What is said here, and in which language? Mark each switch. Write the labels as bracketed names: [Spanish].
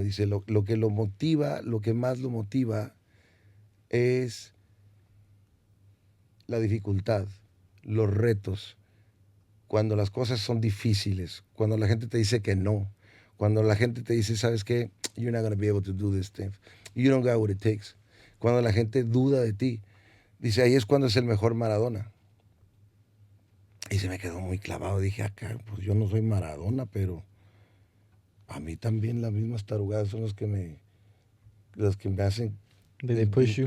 [Spanish] Dice, lo que lo motiva, lo que más lo motiva es la dificultad, los retos, cuando las cosas son difíciles, cuando la gente te dice que no, cuando la gente te dice, ¿sabes qué? [English] You're not going to be able to do this thing. You don't got what it takes. [Spanish] Cuando la gente duda de ti, dice, ahí es cuando es el mejor Maradona. Y se me quedó muy clavado. Dije, acá, pues yo no soy Maradona, pero a mí también las mismas tarugadas son las que me hacen [English] They push you.